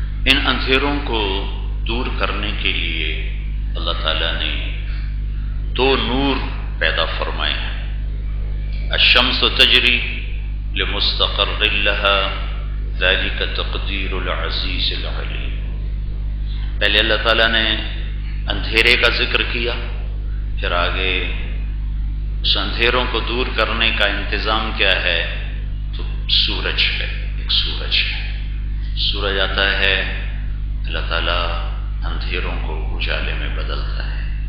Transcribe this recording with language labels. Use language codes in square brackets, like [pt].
[ur] ان اندھیروں کو دور کرنے کے لیے اللہ تعالیٰ نے 2 نور پیدا فرمائے ہیں. [ar] الشمس تجری لمستقر لها ذلك تقدیر العزیز العلیم. [ur] پہلے اللہ تعالیٰ نے اندھیرے کا ذکر کیا، پھر آگے اس اندھیروں کو دور کرنے کا انتظام کیا ہے تو سورج ہے. ایک سورج ہے، سورج آتا ہے، اللہ تعالیٰ اندھیروں کو اجالے میں بدلتا ہے.